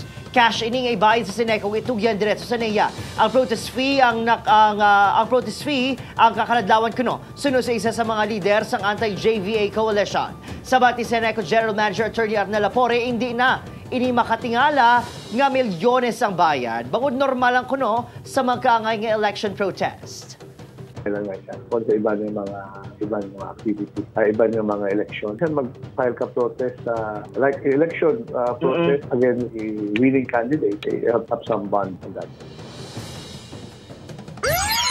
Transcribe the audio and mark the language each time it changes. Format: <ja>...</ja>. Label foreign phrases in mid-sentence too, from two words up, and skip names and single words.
<hil>Cash ining ay bayad sa Seneco itugyan diretso sa NEA. Ang protest fee ang kakaladlawan kuno sunod sa isa sa mga leader sang anti-JVA coalition. Sabat ni Seneco General Manager Attorney Arnel Lapore, hindi na ini makatingala nga milyones ang bayad. Bangod normal lang kuno sa magkaangay nga election protest.</hil> <tl>Kailangan siya. Kung sa iba ng mga activities, iba ng mga election.</tl> <hil>Mag-file ka protest,</hil> <en>like election protest against a winning candidate, they have some bond for that.</en>